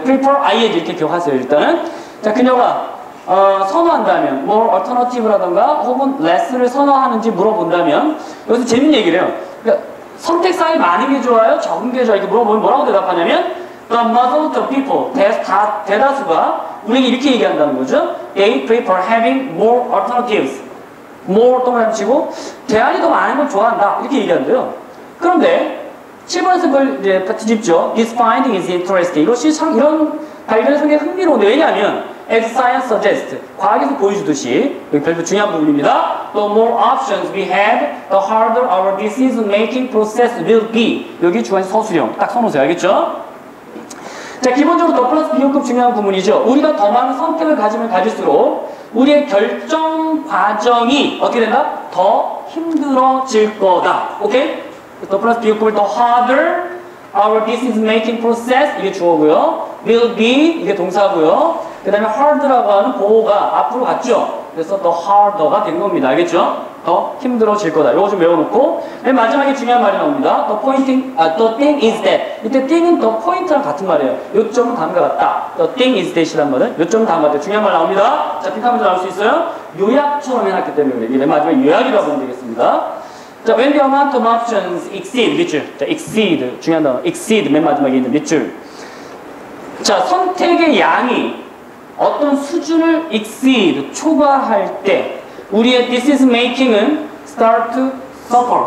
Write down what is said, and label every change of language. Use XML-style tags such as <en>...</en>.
<ko>prefer ing 이렇게 기억하세요. 일단은. 자, 그녀가 선호한다면 more alternative라던가 혹은 less를 선호하는지 물어본다면 여기서 재밌는 얘기를 해요. 그러니까 선택사항이 많은 게 좋아요? 적은 게 좋아요? 이렇게 물어보면 뭐라고 대답하냐면</ko> <en>the majority of people</en> <ko>대다수가 우리에게 이렇게 얘기한다는 거죠.</ko> <en>They prefer having more alternatives.</en> <ko>more 동그라미 치고 대안이 더 많은 걸 좋아한다. 이렇게 얘기한대요. 그런데 7번에서 그걸 이제 뒤집죠.</ko> <en>This finding is interesting.</en> <ko>이것이 참 이런 발견이 상당히 흥미로운데 왜냐하면</ko> <en>as science suggests</en> <ko>과학에서 보여주듯이 여기 별로 중요한 부분입니다.</ko> <en>The more options we have, the harder our decision-making process will be.</en> <ko>여기 주관식 서술형 딱 써놓으세요. 알겠죠? 자, 기본적으로 더 플러스 비용급 중요한 부분이죠. 우리가 더 많은 선택을 가지면 가질수록 우리의 결정 과정이 어떻게 된다? 더 힘들어질 거다. 오케이? 더 플러스 비용급을 더 harder our decision-making process 이게 주어고요. will be 이게 동사고요. 그 다음에 hard라고 하는 보호가 앞으로 갔죠. 그래서 더 harder가 된 겁니다. 알겠죠? 더 힘들어질 거다. 이거 좀 외워놓고 맨 마지막에 중요한 말이 나옵니다.</ko> <en>The thing is that</en> <ko>이때</ko> <en>thing은 the point랑</en> <ko>같은 말이에요. 요점은 다음과 같다. The thing is that이란 말은 요점은 다음과 같다. 중요한 말 나옵니다. 자, 빈칸 문제 나올 수 있어요. 요약처럼 해놨기 때문에 이게 맨 마지막에 요약이라고 보면 되겠습니다. 자,</ko> <en>when the amount of options exceed</en> <ko>몇 줄? 자, exceed 중요한 단어. exceed 맨 마지막에 있는 몇 줄? 자, 선택의 양이 어떤 수준을 exceed 초과할 때 우리의 decision making은</ko> <en>start to suffer.</en>